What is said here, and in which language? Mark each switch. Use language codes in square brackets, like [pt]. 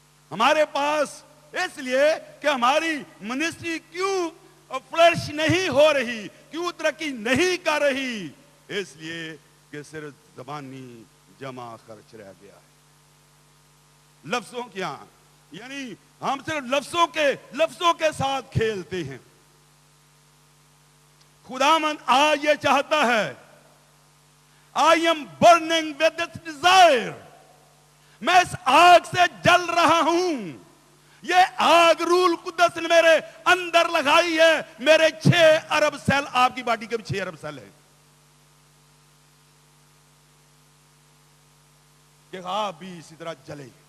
[ur] ہمارے پاس اس لیے کہ ہماری منسٹری کیوں فلرش نہیں ہو رہی, کیوں ترقی نہیں کر رہی, اس لیے کہ صرف زبانی جمع خرچ رہ گیا ہے. لفظوں کیا, یعنی ہم صرف لفظوں کے ساتھ کھیلتے ہیں. خداوند آج یہ چاہتا ہے, [en] I am burning with this desire. [ur] میں اس آگ سے جل رہا ہوں. یہ آگ روح القدس نے میرے اندر لگائی ہے. میرے 6 ارب سیل, آپ کی باڈی کے بھی 6 ارب سیل ہیں, کہ آپ بھی اسی طرح جلیں.